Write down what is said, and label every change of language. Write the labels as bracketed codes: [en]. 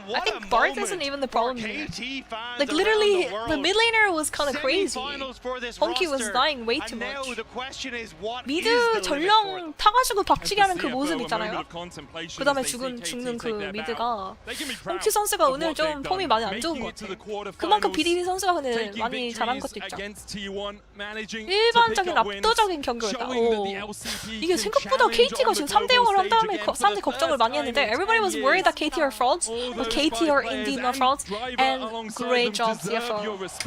[en] I think Bard isn't even the problem here. Like literally the mid laner was kind of crazy. Honky was dying way too much. [ko] 미드 전령 타가지고 박치기 하는 그 모습 있잖아요. 그 다음에 죽는 그 미드가 홍키 선수가 오늘 좀 폼이 많이 안 좋은 것 같아. 그만큼 BDD 선수가 근데 많이 잘한 것도 있죠. 일반적인 압도적인 경기였다. 이게 생각보다 KT가 지금 3대0을 한 다음에 사람들이 걱정을 많이 했는데 [en] Everybody was worried that KT are frauds, but KT are indeed not frauds, and great job CFO.